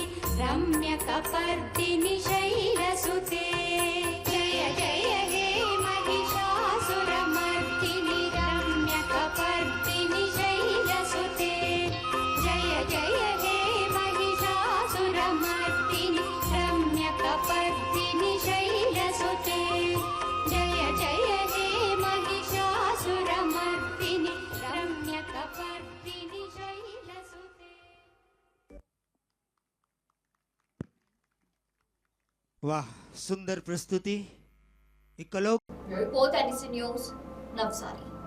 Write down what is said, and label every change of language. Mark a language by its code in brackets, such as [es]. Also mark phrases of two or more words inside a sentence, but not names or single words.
[sa] रम्यकपर्दिनि शैलसुते जय जय हे महिषासुरमर्दिनि रम्यकपर्दिनि शैलसुते जय जय हे महिषासुरमर्दिनि रम्यकपर्दिनि शैलसुते जय जय हे महिषासुरमर्दिनि रम्यकपर्दिनि शैलसुते [gu] વાહ સુંદર પ્રસ્તુતિ. એક કલો રિપોર્ટ NDC ન્યૂઝ નવસારી.